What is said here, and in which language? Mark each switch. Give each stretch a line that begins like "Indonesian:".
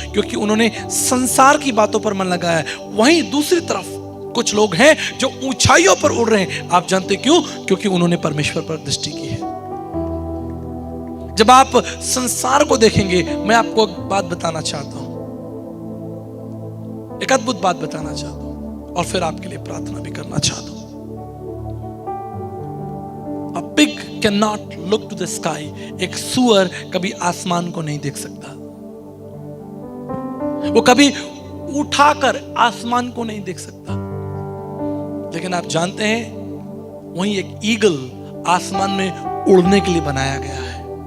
Hindi: क्योंकि उन्होंने संसार की बातों पर मन लगाया है। वहीं दूसरी तरफ कुछ लोग हैं जो ऊंचाइयों पर उड़ रहे हैं। आप जानते क्यों? क्योंकि उन्होंने परमेश्वर पर दृष्टि की है। जब आप संसार को देखेंगे, मैं आपको एक बात बताना चाहता हूं, एक अद्भुत बात बताना चाहता हूं, और फिर आपके लिए प्रार्थना भी करना चाहता हूं।
English: A pig cannot look to the sky.
Hindi: एक सूअर कभी आसमान को नहीं देख सकता, वो कभी उठाकर आसमान को नहीं देख सकता। लेकिन आप जानते हैं, वहीं एक ईगल आसमान में उड़ने के लिए बनाया गया है।